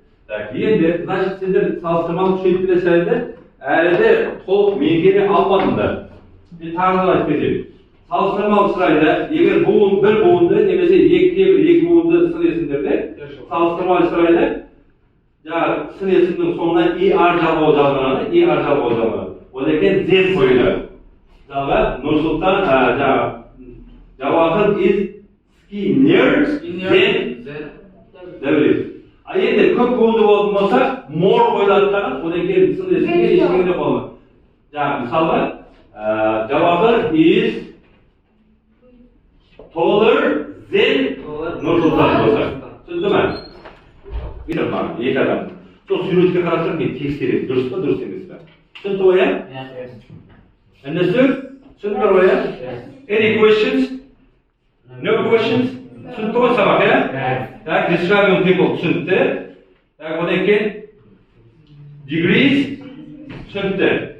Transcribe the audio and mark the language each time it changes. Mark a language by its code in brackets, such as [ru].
[uz] Так, endi значит sizlar salqinmal tushunib bilasizlar. [kk] Әлі толық меңгере алмадыңдар. Мен тағы да айтып кетейін. Салыстырмалы сұрайда, егер бір буынды немесе екі буынды сын есімдерде, салыстырмалы сұрайда, сын есімнің соңына ER жалғау жазылады. Ол екен Z қойылады. [en] Нұрсұлтан, Javohir is skinnier than Davlat. [kk] Енді көп буынды болатын болса, more қойылады тағы, одан кейін сын есімге ешкімде болмайды. [en] Мысалға, Javohir is taller than Nursultan болса. [kk] Түсінді ме? Білім бар, екі адам. Сол суретке қарасам мен тексеремін, дұрыс па, дұрыс емес пе? Түсінді ғой, ә? Understood? Түсінді ғой, ә? [en] Any questions? No questions? [kk] Түсінді ғой сабақ, ә? Так, describing people түсінді. Так, одан кейін degrees түсінді.